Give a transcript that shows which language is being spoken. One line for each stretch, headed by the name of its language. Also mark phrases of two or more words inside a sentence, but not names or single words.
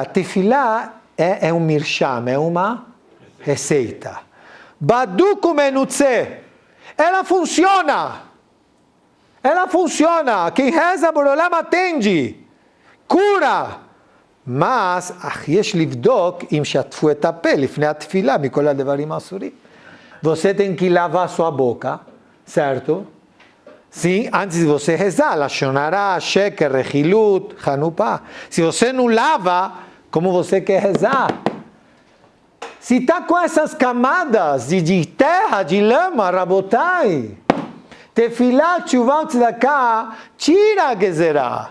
Portuguese: Tefilá é um mirsham, é uma receita.
Hebrew: בדוק ומנוסה.
Portuguese: Ela funciona. Ela funciona. Quem reza por Olam atende. Cura. Mas,
Hebrew: יש לבדוק אם שטפו את הפה לפני התפילה מכל הדברים האסורים.
Portuguese: Você tem que lavar sua boca, certo? Sim, antes de você rezar,
Hebrew: לשון הרע, שקר, רכילות, חנופה.
Portuguese: Se você não lava, como você quer rezar? Se está com essas camadas de terra, de lama,
Hebrew: רבותי, תפילה, תשובה, צדקה,
Portuguese: tira a gezerá.